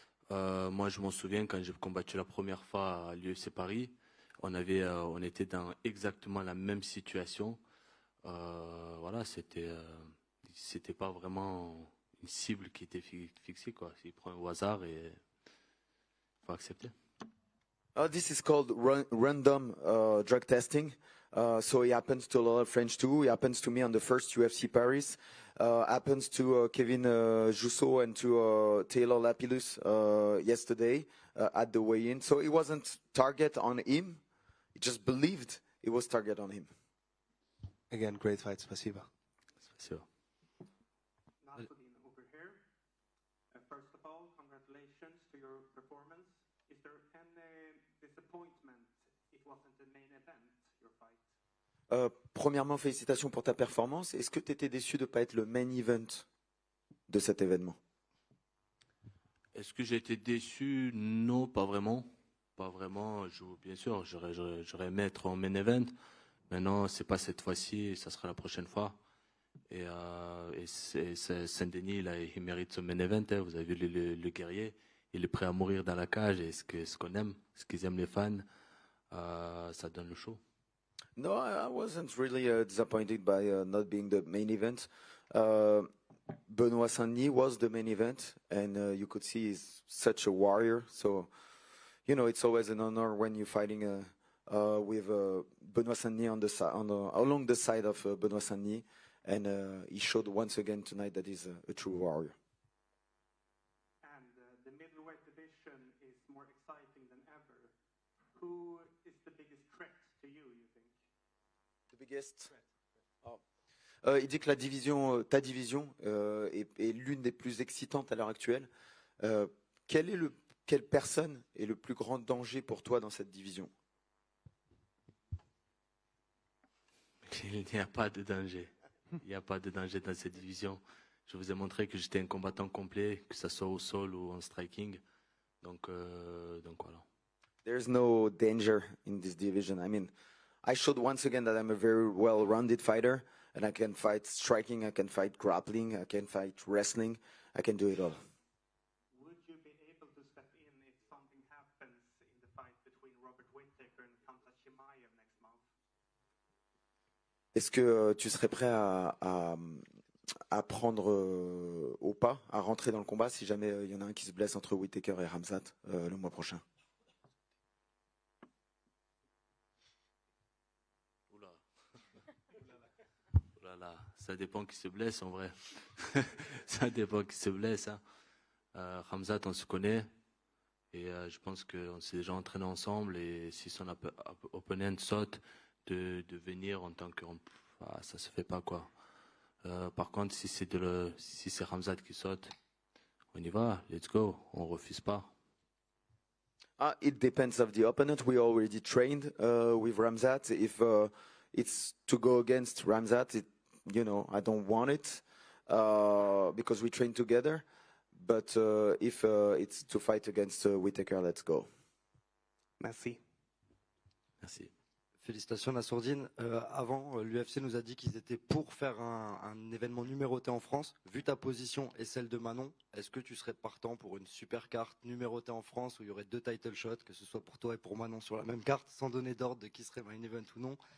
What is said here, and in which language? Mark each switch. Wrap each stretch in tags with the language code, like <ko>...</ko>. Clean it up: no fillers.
<fr>Moi, je m'en souviens quand j'ai combattu la première fois à l'UFC Paris, on était dans exactement la même situation. Voilà, c'était pas vraiment une cible qui était fixée, quoi. Il prend au hasard et faut accepter.</fr> <en>This is called random drug testing. So it happens to a lot of French too. It happens to me on the first UFC Paris. happens to Kevin Jousseau and to Taylor Lapillus yesterday at the weigh-in. So it wasn't target on him. He just believed it was target on him. Again, great fight. Spasiba.</en> <ru>Спасибо.</ru> <en>Nasruddin over here. First of all, congratulations to your performance. Is there any disappointment it wasn't the main event, your fight?</en> <fr>Premièrement, félicitations pour ta performance. Est-ce que tu étais déçu de ne pas être le main event de cet événement? Est-ce que j'ai été déçu? Non, pas vraiment. Pas vraiment. Bien sûr, j'aurais aimé être en main event. Maintenant, c'est pas cette fois-ci, ça sera la prochaine fois. Et Saint-Denis, il mérite ce main event. Hein. Vous avez vu le guerrier, il est prêt à mourir dans la cage. Et ce qu'on aime, ce qu'ils aiment les fans, ça donne le show.</fr> <en>No, I wasn't really disappointed by not being the main event. Benoit Saint-Denis was the main event, and you could see he's such a warrior. So, you know, it's always an honor when you're fighting with Benoit Saint-Denis along the side of Benoit Saint-Denis, and he showed once again tonight that he's a true warrior. And the middleweight division is more exciting than ever. Who is the biggest threat to you think? The biggest.</en> <fr>Il dit que la division, ta division, est l'une des plus excitantes à l'heure actuelle. Quelle personne est le plus grand danger pour toi dans cette division? Il n'y a pas de danger. Il n'y a pas de danger dans cette division. Je vous ai montré que j'étais un combattant complet, que ce soit au sol ou en striking. Donc voilà.</fr> <en>There's no danger in this division. I mean, I showed once again that I'm a very well-rounded fighter, and I can fight striking, I can fight grappling, I can fight wrestling, I can do it all. Would you be able to step in if something happens in the fight between Robert Whittaker and Khamzat Chimaev next month?</en> <fr>Est-ce que tu serais prêt à prendre au pas, à rentrer dans le combat si jamais il y en a un qui se blesse entre Whittaker et Khamzat le mois prochain? Ça dépend qui se blesse en vrai. Ça dépend qui se blesse. Hein. Khamzat, on se connaît. Et je pense qu'on s'est déjà entraîné ensemble. Et si son opponent saute, de venir en tant que... ça se fait pas quoi. Par contre, si c'est Khamzat qui saute, on y va.</fr> <en>Let's go.</en> <fr>On refuse pas.</fr> <en>It depends of the opponent. We already trained with Khamzat. If it's to go against Khamzat, I don't want it because we train together. But if it's to fight against Whittaker, let's go.</en> <fr>Merci. Merci. Félicitations Nassourdine. Avant, l'UFC nous a dit qu'ils étaient pour faire un événement numéroté en France. Vu ta position et celle de Manon, est-ce que tu serais partant pour une super carte numérotée en France où il y aurait 2 title shots, que ce soit pour toi et pour Manon sur la même carte, sans donner d'ordre de qui serait main event ou non?</fr>